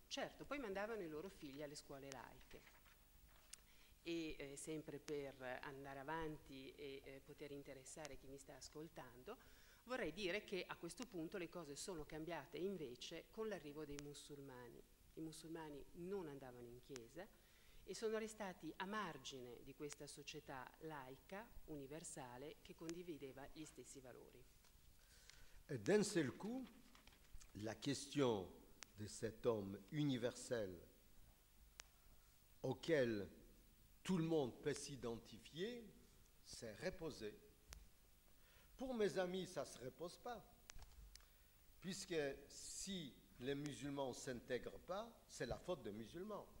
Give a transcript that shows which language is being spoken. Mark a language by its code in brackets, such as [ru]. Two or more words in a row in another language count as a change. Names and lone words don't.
[it] Certo, poi mandavano i loro figli alle scuole laiche e sempre per andare avanti e poter interessare chi mi sta ascoltando, vorrei dire che a questo punto le cose sono cambiate invece con l'arrivo dei musulmani. I musulmani non andavano in chiesa e sono restati a margine di questa società laica, universale, che condivideva gli stessi valori. [fr] Et d'un seul coup, la question de cet homme universel auquel tout le monde peut s'identifier s'est reposée. Pour mes amis, ça ne se repose pas, puisque si les musulmans ne s'intègrent pas, c'est la faute des musulmans.